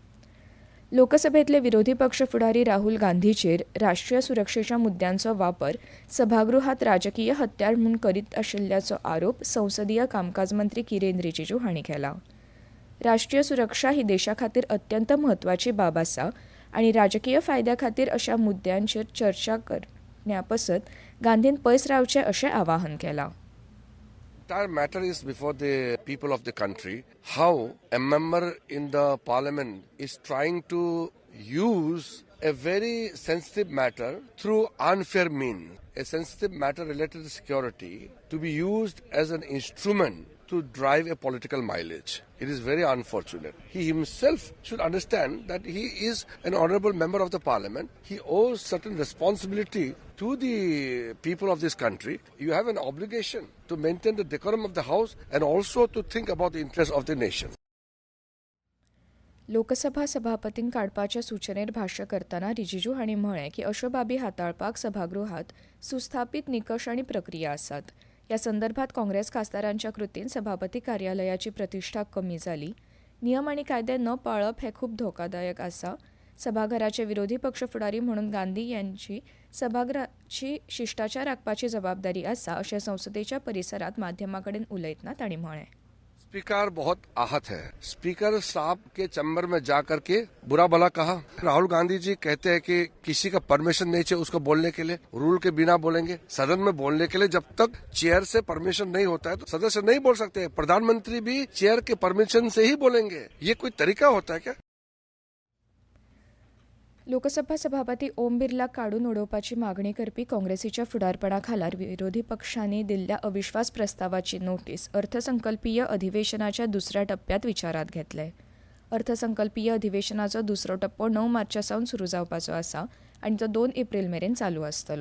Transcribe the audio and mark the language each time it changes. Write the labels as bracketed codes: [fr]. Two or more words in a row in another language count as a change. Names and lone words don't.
[kok] लोकसभेतले विरोधी पक्ष फुडारी राहुल गांधीचेर राष्ट्रीय सुरक्षेच्या मुद्द्यांचो वापर सभागृहात राजकीय हत्यार म्हूण करीत आशिल्ल्याचो आरोप संसदीय कामकाज मंत्री किरेन रिजिजू हांणी केला. राष्ट्रीय सुरक्षा ही देशा खातीर अत्यंत म्हत्वाची बाब आसा आनी राजकीय फायद्या खातीर अशा मुद्द्यांचेर चर्चा करण्या पसत गांधीन पयस रावचें अशें आवाहन केलां. [en] Entire matter is before the people of the country. How a member in the parliament is trying to use a very sensitive matter through unfair means, a sensitive matter related to security, to be used as an instrument to drive a political mileage. It is very unfortunate. He himself should understand that he is an honorable member of the parliament. He owes certain responsibility to the people of this country. You have an obligation to maintain the decorum of the house and also to think about the interests of the nation. [kok] लोकसभा सभापतींक काडपाच्या सुचनेर भाष्य करतना रिजिजू हांणी म्हळें की अश्यो बाबी हाताळपाक सभागृहात सुस्थापीत निकश आनी प्रक्रिया आसात. ह्या संदर्भात काँग्रेस खासदारांच्या कृतीन सभापती कार्यालयाची प्रतिश्ठा कमी जाली. नियम आनी कायदे न पाळप हें खूब धोकादायक आसा. सभाघराचे विरोधी पक्ष फुडारी म्हणून गांधी यांची सभागृहाची शिष्टाचार राखपाची जबाबदारी आसा अशें संसदेच्या परिसरात माध्यमां कडेन उलयतना तांणी म्हळें. [hi] स्पीकर बहुत आहत है. स्पीकर साहब के चैम्बर में जा करके बुरा भला कहा. राहुल गांधी जी कहते हैं कि किसी का परमिशन नहीं चाहिए उसको बोलने के लिए, रूल के बिना बोलेंगे. सदन में बोलने के लिए जब तक चेयर से परमिशन नहीं होता है तो सदस्य नहीं बोल सकते. प्रधानमंत्री भी चेयर के परमिशन से ही बोलेंगे. ये कोई तरीका होता है क्या? [kok] लोकसभा सभापती ओम बिर्ला काडून उडोवपाची मागणी करपी काँग्रेसीच्या फुडारपणा खाला विरोधी पक्षांनी दिल्ल्या अविश्वास प्रस्तावाची नोटीस अर्थसंकल्पीय अधिवेशनाच्या दुसऱ्या टप्प्यात विचारात घेतले. अर्थसंकल्पीय अधिवेशनाचो दुसरो टप्पो 9 मार्चा सावन सुरू जावपाचो आसा आनी तो 2 एप्रील मेरेन चालू आसतलो.